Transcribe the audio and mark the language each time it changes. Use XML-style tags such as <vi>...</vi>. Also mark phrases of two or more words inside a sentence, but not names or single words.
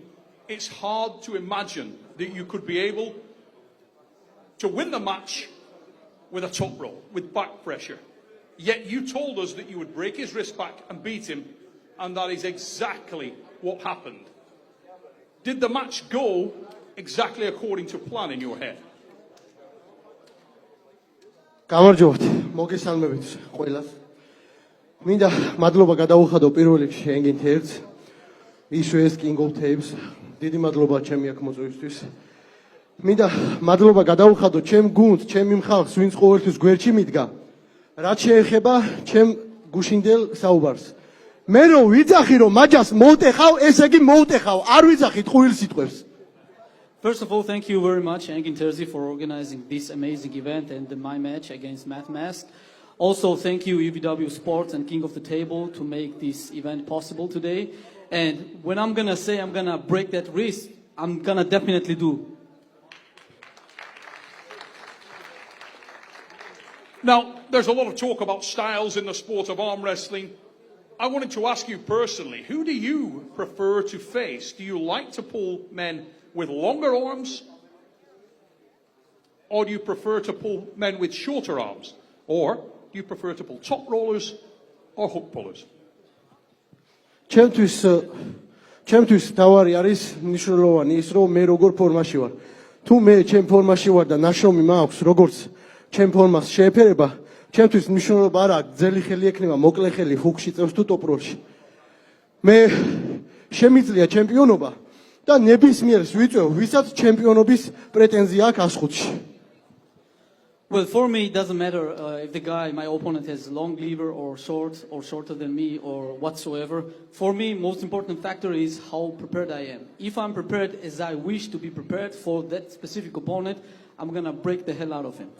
<en>It's hard to imagine that you could be able to win the match with a top roll, with back pressure. Yet you told us that you would break his wrist back and beat him, and that is exactly what happened. Did the match go exactly according to plan in your head?</en> <ka>გამარჯობთ, მოგესალმებით ყველას. მინდა მადლობა გადაუხადო პირველ რიგში ენგინ თერც, ისვე ეს King of Tapes. დიდი მადლობა ჩემი აქ მოწვევისთვის. მინდა მადლობა გადაუხადო ჩემ გუნდს, ჩემი მხარს, ვინც ყოველთვის გვერდში მიდგა. რაც შეეხება ჩემ გუშინდელ საუბარს. მე რო ვიძახი რომ მაჯას მოვტეხავ, ესე იგი მოვტეხავ, არ ვიძახით ყვილ სიტყვებს.</ka> <en>First of all, thank you very much, Engin Terzi, for organizing this amazing event and my match against Matt Mask. Also, thank you, UVW Sports and King of the Table, to make this event possible today. And when I'm going to say I'm going to break that wrist, I'm going to definitely do. Now, there's a lot of talk about styles in the sport of arm wrestling. I wanted to ask you personally, who do you prefer to face? Do you like to pull men with longer arms? Or do you prefer to pull men with shorter arms? Or do you prefer to pull top rollers or hook pullers?</en> <ka>ჩემთვის თავარი არის მნიშვნელოვანი ის რომ მე როგორ ფორმაში ვარ. თუ მე ჩემ ფორმაში ვარ და ნაშრომი მაქვს როგორც ჩემ ფორმას შეეფერება, ჩემთვის მნიშვნელობა არ აქვს ძელი ხელი ექნება მოკლე ხელი ჰუკში წევს თუ ტოპროლში. მე შემიძლია ჩემპიონობა და ნებისმიერს ვიწევ, ვისაც ჩემპიონობის პრეტენზია აქვს ასხუთში.</ka> <en>Well, for me, it doesn't matter if the guy, my opponent, has long lever or short or shorter than me or whatsoever. For me, most important factor is how prepared I am. If I'm prepared as I wish to be prepared for that specific opponent, I'm going to break the hell out of him.</en>